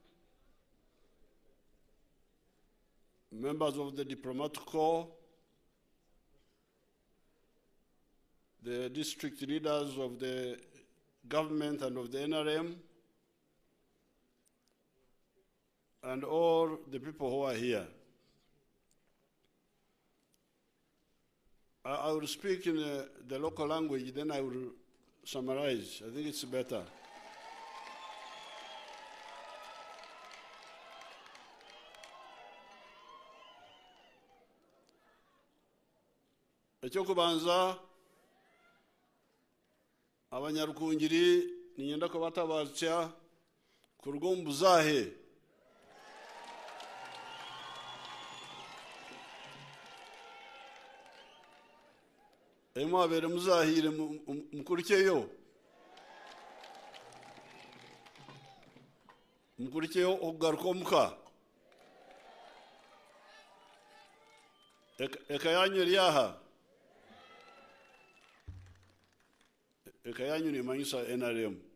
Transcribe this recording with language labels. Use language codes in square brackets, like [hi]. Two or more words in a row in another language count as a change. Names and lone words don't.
[en] members of the diplomatic corps, the district leaders of the government and of the NRM, and all the people who are here. I will speak in the local language, then I will summarize. I think it's better. [nyn] Ekyokubanza abanyarukungiri ninyenda ko batabaza ku rw'ombuzahe emwabere muzahire mukurikiyeyo okugaruka omuka eka yanyu eryaha eka yanyu nemanyisa NRM.